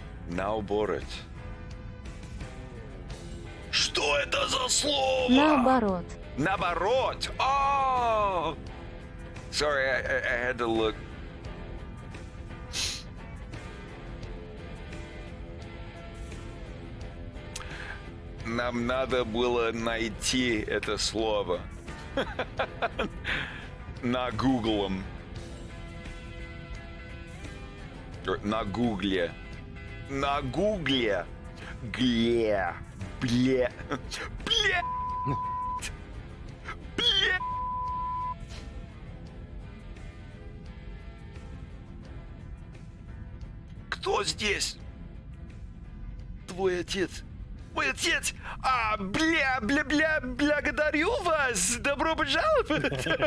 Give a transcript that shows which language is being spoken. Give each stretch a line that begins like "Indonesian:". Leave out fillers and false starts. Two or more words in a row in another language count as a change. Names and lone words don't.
Russian: Наоборот. Что это за слово? Наоборот. Наоборот.
English: Oh! Sorry, I had to look.
Russian: Нам надо было найти это слово. На гуглом. На гугле. На гугле. Гле. Бле. Бле. Бле. Кто здесь? Твой отец. Мой отец! Благодарю вас! Добро пожаловать!